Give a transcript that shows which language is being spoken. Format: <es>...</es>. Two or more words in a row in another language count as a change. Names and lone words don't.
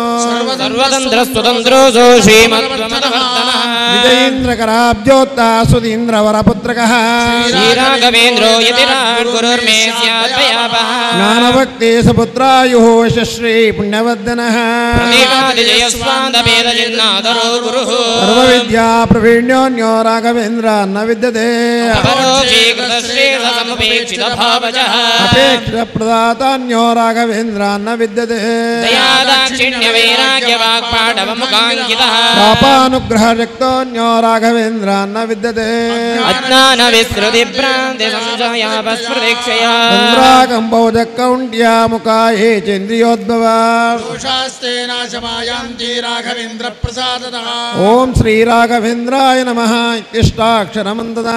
<sa>ಸರ್ವತಂತ್ರ ಸ್ವತಂತ್ರೋ ಶ್ರೀಮದ್ವಮನವರ್ಧನಃ ವಿಜಯೇಂದ್ರಕರಾಬ್ಜೋತ್ತ ಸುಧೀಂದ್ರವರಪುತ್ರಕಃ ಶ್ರೀರಾಘವೇಂದ್ರೋ ಯತಿರಾಟ್ ಗುರುರ್ಮೇ ಸ್ಯಾದ್ಭಯಾಪಃ ಜ್ಞಾನಭಕ್ತಿ ಸುಪುತ್ರಾಯುಃ ಯಶಸ್ವಿ ಪುಣ್ಯವರ್ಧನಃ ಪ್ರತಿಪಾದಿಜಯಸ್ವಾದವೇದಜಿನ್ನಾದರೋ ಗುರುಃ ಸರ್ವವಿದ್ಯಾ ಪ್ರವೀಣ್ಯೋನ್ಯೋ ರಾಘವೇಂದ್ರ ನ ವಿದ್ಯತೆ ಸಮುಪೇಕ್ಷಿತ ಭಾವಜಃ ಅಪೇಕ್ಷಿತ ಪ್ರದಾತಾನ್ಯೋ ರಾಘವೇಂದ್ರ ನ ವಿದ್ಯತೆ ದಯಾದಾಕ್ಷಿಣ್ಯ ವೈರಾಗ್ಯ ವಾಕ್ಪಾಟವಮುಖಾಂಕಿತಃ ಪಾಪಾನುಗ್ರಹ ಶಕ್ತೋನ್ಯೋ ರಾಘವೇಂದ್ರ ನ ವಿದ್ಯತೆ ಅಜ್ಞಾನ ವಿಸ್ಮೃತಿ ಭ್ರಾಂತಿ ಸಂಶಯಾಪಸ್ಮೃತಿಕ್ಷಯ ಚಂದ್ರಾಕಂಬೌಜಕೌಂಡ್ಯ ಮುಖಾಯೇ ಚಂದ್ರಿಯೋದ್ಭವ ದೋಷಾಸ್ತೆ ನಾಶಮಾಯಾಂತಿ ರಾಘವೇಂದ್ರ ಪ್ರಸಾದತಃ ಓಂ ಶ್ರೀ ರಾಘವೇಂದ್ರಾಯ ನಮಃ ಇತ್ಯಷ್ಟಾಕ್ಷರಮಂತದಃ</sa>